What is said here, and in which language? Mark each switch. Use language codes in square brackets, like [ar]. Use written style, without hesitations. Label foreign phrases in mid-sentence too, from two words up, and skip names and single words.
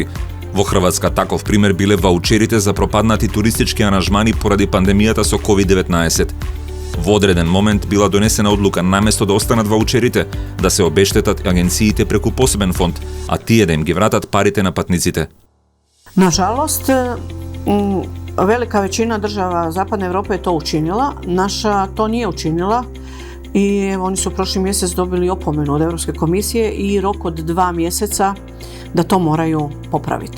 [mk] Во Хрватска таков пример биле ваучерите за пропаднати туристички аранжмани поради пандемијата со COVID-19. Во одреден момент била донесена одлука наместо да останат ваучерите, да се обештетат агенциите преку посебен фонд, а тие да им ги вратат парите на патниците. [hr] Nažalost, velika većina država Zapadne Europe je to učinila, naša to nije učinila i oni su prošli mjesec dobili opomenu od Europske komisije i rok od 2 mjeseca da to moraju popraviti.